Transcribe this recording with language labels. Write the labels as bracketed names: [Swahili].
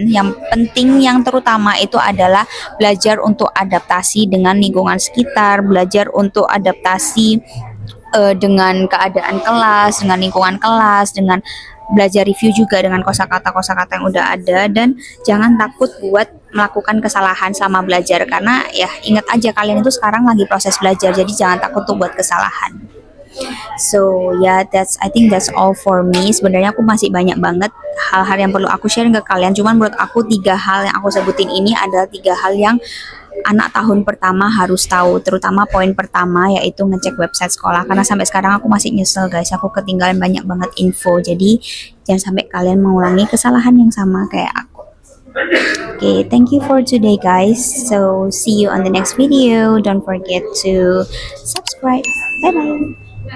[Indonesian] Yang penting, yang terutama itu adalah belajar untuk adaptasi dengan lingkungan sekitar, belajar untuk adaptasi dengan keadaan kelas, dengan lingkungan kelas, dengan belajar review juga dengan kosakata yang udah ada, dan jangan takut buat melakukan kesalahan sama belajar, karena ya ingat aja kalian itu sekarang lagi proses belajar, jadi jangan takut tuh buat kesalahan. [English] So yeah, I think that's all for me. [Indonesian] Sebenarnya aku masih banyak banget hal-hal yang perlu aku share ke kalian, cuman menurut aku 3 hal yang aku sebutin ini adalah 3 hal yang anak tahun pertama harus tahu, terutama poin pertama yaitu ngecek website sekolah, karena sampai sekarang aku masih nyesel guys, aku ketinggalan banyak banget info. Jadi jangan sampai kalian mengulangi kesalahan yang sama kayak aku. [English] Okay, thank you for today guys, so see you on the next video. Don't forget to subscribe. Bye bye.